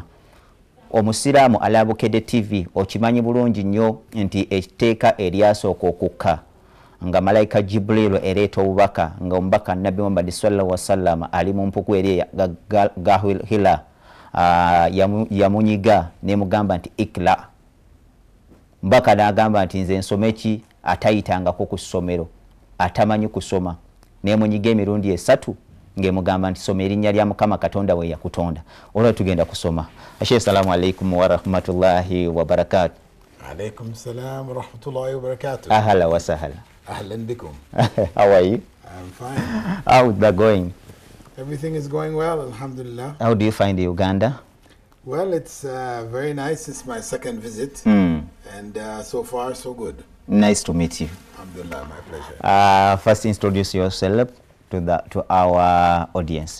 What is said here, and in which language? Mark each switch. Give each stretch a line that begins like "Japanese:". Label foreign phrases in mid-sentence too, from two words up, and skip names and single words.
Ganda: Omusiraamu ala Bukedde TV okimanyi bulungi nnyo nti etteeka eryasooka okukka nga malayika Jibril ereeta obubaka nga omubaka Nabbi Muhammad
Arabic: صلى الله عليه وسلم
Ganda: ali mu mpuku eri Hila yamunyiga nemugamba nti ikla. Mbaka n'agamba nti nze nsome ki atayitangako ku ssomero atamanyi kusoma nemunyiga emirundi 3 ng'emugamba nti soma erinnya lya Mukama Katonda we yakutonda. Olwo tugenda kusoma.
Arabic: السلام عليكم ورحمة الله وبركاته. عليكم السلام ورحمة الله وبركاته. أهلا وسهلا. أهلا بكم.
English: How are you? I'm fine. How's that going? Everything is going well, alhamdulillah. How do you find Uganda? Well, it's very nice. It's my second visit, and so far so good. Nice to meet you. Alhamdulillah, my pleasure. First introduce yourself to our audience.